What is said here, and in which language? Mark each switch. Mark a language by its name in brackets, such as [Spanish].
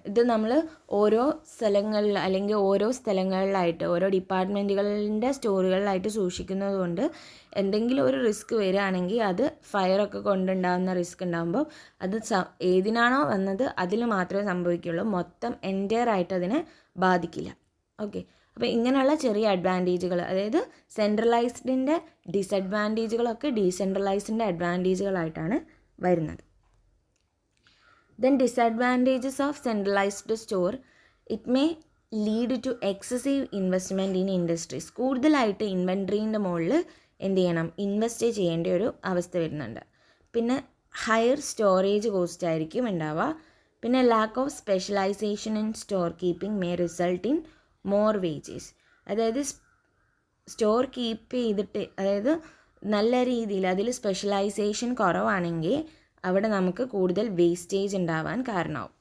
[Malayalam] ഇത് നമ്മൾ ഓരോ സ്ഥലങ്ങളിൽ അല്ലെങ്കിൽ ഓരോ സ്ഥലങ്ങളിലായിട്ട് ഓരോ ഡിപ്പാർട്ട്മെൻറ്റുകളുടെ സ്റ്റോറുകളിലായിട്ട് സൂക്ഷിക്കുന്നത് കൊണ്ട് എന്തെങ്കിലും ഒരു റിസ്ക് വരികയാണെങ്കിൽ അത് ഫയറൊക്കെ കൊണ്ടുണ്ടാകുന്ന റിസ്ക് ഉണ്ടാകുമ്പോൾ അത് ഏതിനാണോ വന്നത് അതിൽ മാത്രമേ സംഭവിക്കുകയുള്ളൂ, മൊത്തം എൻറ്റയർ ആയിട്ട് അതിനെ ബാധിക്കില്ല. ഓക്കെ, അപ്പോൾ ഇങ്ങനെയുള്ള ചെറിയ അഡ്വാൻറ്റേജുകൾ, അതായത് സെൻട്രലൈസ്ഡിൻ്റെ ഡിസഡ്വാൻറ്റേജുകളൊക്കെ ഡീസെൻട്രലൈസ്ഡിൻ്റെ അഡ്വാൻറ്റേജുകളായിട്ടാണ് വരുന്നത്. [English] Then disadvantages of centralized store, it may lead to excessive investment in industries. [Malayalam] കൂടുതലായിട്ട് ഇൻവെൻട്രീൻ്റെ മുകളിൽ എന്ത് ചെയ്യണം, ഇൻവെസ്റ്റ് ചെയ്യേണ്ട ഒരു അവസ്ഥ വരുന്നുണ്ട്. പിന്നെ [English] higher storage cost [Malayalam] ആയിരിക്കും ഉണ്ടാവുക. പിന്നെ [English] Lack of specialisation in store keeping may result in more wages. [Malayalam] അതായത് സ്റ്റോർ കീപ്പ് ചെയ്തിട്ട്, അതായത് നല്ല രീതിയിൽ അതിൽ സ്പെഷ്യലൈസേഷൻ കുറവാണെങ്കിൽ അവിടെ നമുക്ക് കൂടുതൽ വേസ്റ്റേജ് ഉണ്ടാവാൻ കാരണമാവും.